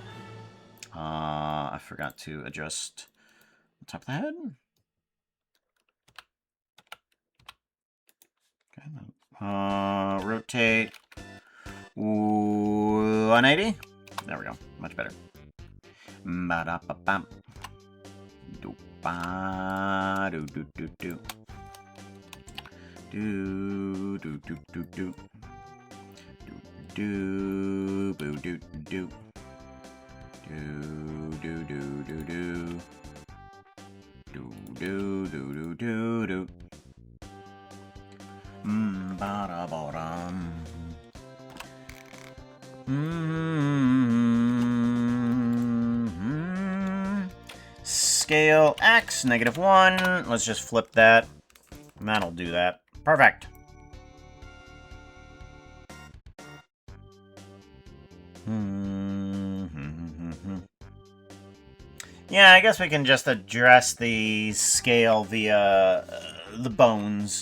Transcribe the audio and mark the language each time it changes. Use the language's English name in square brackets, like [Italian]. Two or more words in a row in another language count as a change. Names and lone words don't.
[English] I forgot to adjust the top of the head. Okay. Rotate 180. There we go. Much better. Ba-da-ba-bam. Do-ba-do-do-do-do. Do-do-do-do-do. Do-do-boo-do-do. Do-do-do-do-do. Do-do-do-do-do-do. Ba-da-ba-dum. Scale X, -1. Let's just flip that. And that'll do that. Perfect. Yeah, I guess we can just address the scale via the bones.